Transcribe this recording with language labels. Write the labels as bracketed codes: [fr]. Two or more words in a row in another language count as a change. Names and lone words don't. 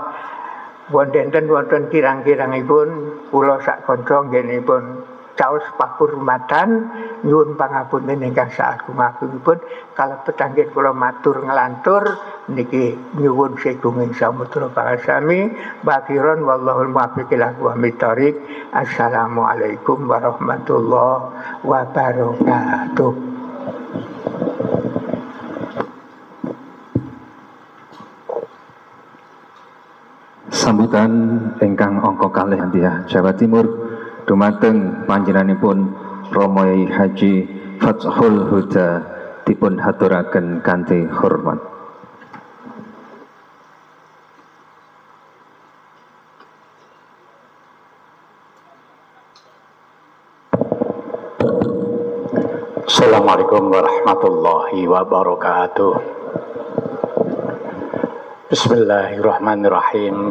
[jv] Wonten kirang-kirangipun kula sak kanca nggihipun caos pakurmatan nyuwun pangapunten ingkang sagung-agungipun kalebet anggen kula matur ngelantur niki nyuwun segunging samudra pasami bakhiron [ar] والله الموفق إلى أقوم الطريق. السلام عليكم ورحمة الله وبركاته. [jv] Sambutan ingkang angka kalih Antia Jawa Timur dumateng panjenenganipun Romo Haji Fathul Huda dipun haturaken kanthi hormat. [ar] السلام عليكم ورحمة الله وبركاته. بسم الله الرحمن الرحيم.